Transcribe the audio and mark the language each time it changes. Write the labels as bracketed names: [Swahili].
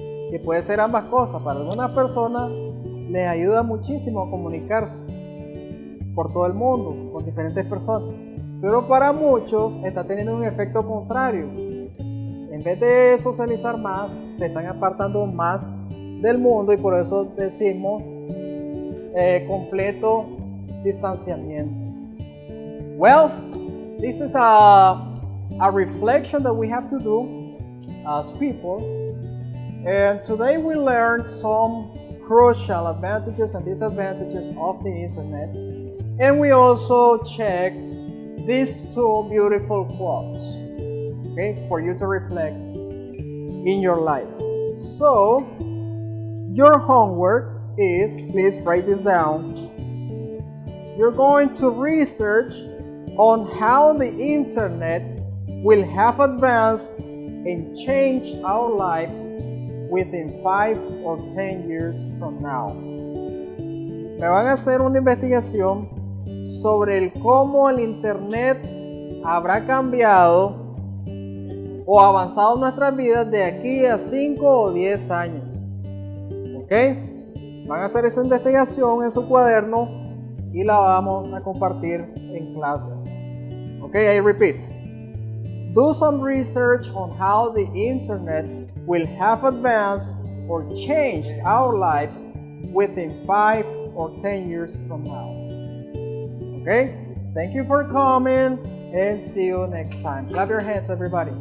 [Spanish] Que puede ser ambas cosas. Para algunas personas les ayuda muchísimo a comunicarse por todo el mundo, con diferentes personas. Pero para muchos está teniendo un efecto contrario. En vez de socializar más, se están apartando más del mundo y por eso decimos completo distanciamiento. [English] Well, this is a reflection that we have to do as people. And today we learned some crucial advantages and disadvantages of the internet. And we also checked these two beautiful quotes, okay, for you to reflect in your life. So, your homework is, please write this down. You're going to research on how the internet will have advanced and changed our lives within 5 or 10 years from now. [Spanish] Me van a hacer una investigación sobre el cómo el internet habrá cambiado o avanzado en nuestras vidas de aquí a 5 o 10 años. ¿Ok? Van a hacer esa investigación en su cuaderno y la vamos a compartir en clase. [English] ¿Ok? I repeat. Do some research on how the internet will have advanced or changed our lives within 5 or 10 years from now. Okay? Thank you for coming and see you next time. Clap your hands, everybody.